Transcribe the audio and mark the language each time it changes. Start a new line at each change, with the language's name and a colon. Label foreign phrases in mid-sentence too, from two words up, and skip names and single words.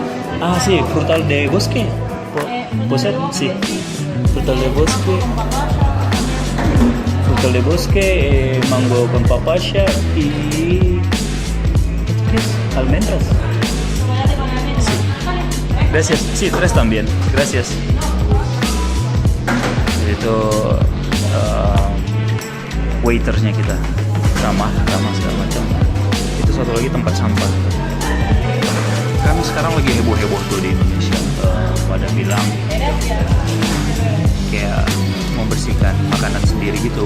Spanish: Ah, sí, frutal de bosque. ¿Puede ser? Sí. Frutal de bosque. Frutal de bosque, mango con papaya y... ¿qué es? Almendras. Chocolate con almendras. Sí. Vale. Gracias. Sí, 3 también. Gracias.
Indonesian: Itu waitersnya kita ramah segala macam. Itu satu lagi tempat sampah. Kan sekarang lagi heboh tuh di Indonesia. Pada bilang kayak membersihkan makanan sendiri gitu.